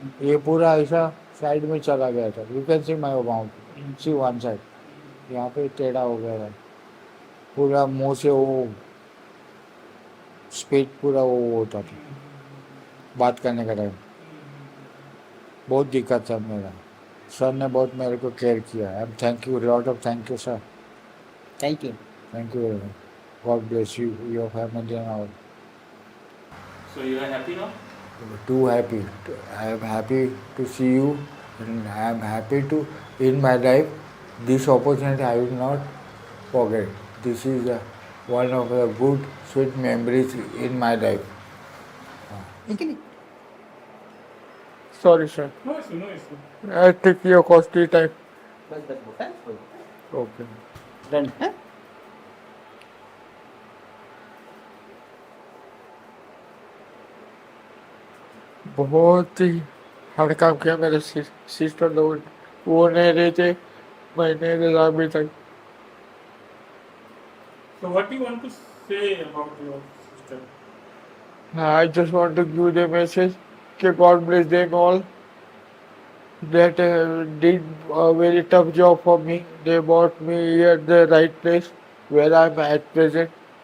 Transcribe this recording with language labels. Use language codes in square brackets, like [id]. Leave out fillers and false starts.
[hi] ये पूरा ऐसा साइड में चला गया था. [en] you can see my mouth, see one side, [hi] यहाँ पे टेढ़ा हो गया था पूरा. मुंह से वो स्पीड पूरा वो होता था बात करने का टाइम. बहुत दिक्कत था मेरा. सर ने बहुत मेरे को केयर किया. [en] I am thank you, lot of thank you sir. Thank you. Thank you very much. God bless you, your family and all. So you are happy now? Too happy. I am happy to see you and I am happy to, in my life, this opportunity I will not forget. This is one of the good, sweet memories in my life. Sorry, sir. No issue, no issue. I took your costly time. [hi] बस 10 बोतल हो गया। [en] okay [hi] done है। बहुत ही hard काम किया मेरे sister लोग, वो नहीं रहे थे, मैं नहीं रहा अभी तक। [en] So what do you want to say about your sister? I just want to give the message that God bless them all that did a very tough job for me. They brought me here at the right place where I'm at present.